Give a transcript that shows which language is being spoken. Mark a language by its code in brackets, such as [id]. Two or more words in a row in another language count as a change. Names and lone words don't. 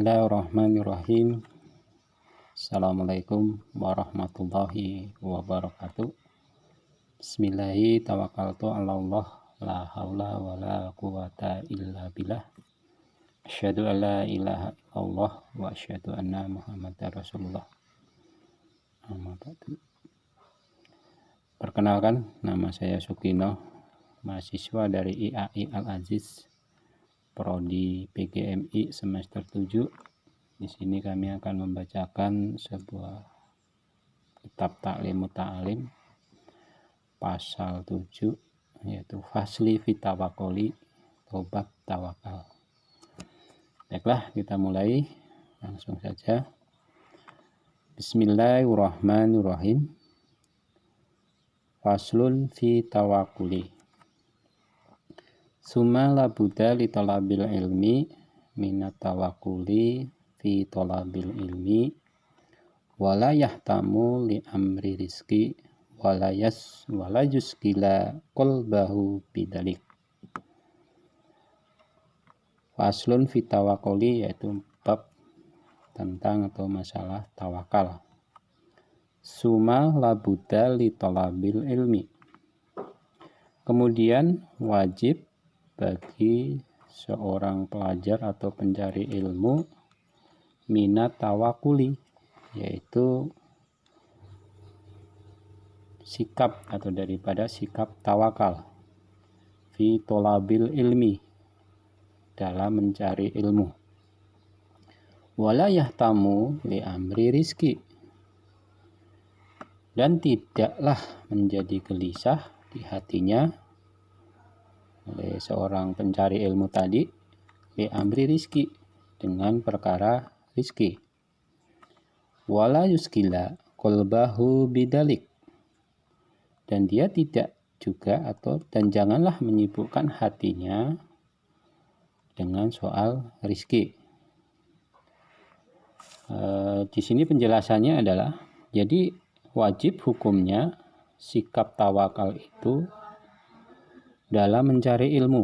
[ar] بسم الله الرحمن الرحيم. السلام عليكم ورحمة الله وبركاته. بسم الله توكلت على الله، لا حول ولا قوة إلا بالله. أشهد أن لا إله إلا الله وأشهد أن محمدا رسول الله. [id] Perkenalkan, nama saya Sukino, mahasiswa dari IAI Al-Aziz, Prodi PGMI semester 7. Di sini kami akan membacakan sebuah kitab Ta'limut Ta'alim pasal 7, yaitu Fasli fi Tawakkuli, bab tawakal. Baiklah, kita mulai langsung saja. [ar] بسم الله الرحمن الرحيم. فصل في التوكل. ثم لا بد لطالب العلم من التوكل في طلب العلم ولا يهتم لأمر الرزق ولا يشغل قلبه بذلك. فصل في التوكل, [id] yaitu bab tentang atau masalah tawakal. [ar] ثم لا بد لطالب العلم. [id] Kemudian wajib bagi seorang pelajar atau pencari ilmu [ar] من التوكل, [id] yaitu sikap atau daripada sikap tawakal [ar] في طلب العلم, [id] dalam mencari ilmu. [ar] ولا يهتم لأمر الرزق, [id] dan tidaklah menjadi gelisah di hatinya oleh seorang pencari ilmu tadi [ar] لأمر الرزق, [id] dengan perkara rizki. [ar] ولا يشغل قلبه بذلك, [id] dan dia tidak juga dan janganlah menyibukkan hatinya dengan soal rizki. Di sini penjelasannya adalah, jadi wajib hukumnya sikap tawakal itu dalam mencari ilmu.